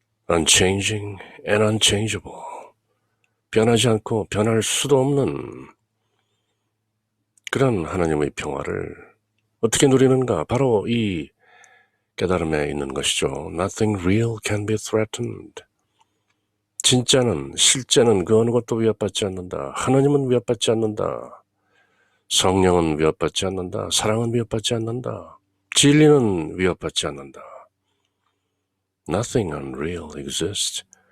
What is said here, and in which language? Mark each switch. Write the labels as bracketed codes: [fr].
[en] Unchanging and unchangeable. [ko] 변하지 않고 변할 수도 없는 그런 하나님의 평화를 어떻게 누리는가? 바로 이 깨달음에 있는 것이죠. [en] Nothing real can be threatened. [ko] 진짜는, 실제는 그 어느 것도 위협받지 않는다. 하나님은 위협받지 않는다. 성령은 위협받지 않는다. 사랑은 위협받지 않는다. 진리는 위협받지 않는다. [en] Nothing unreal exists.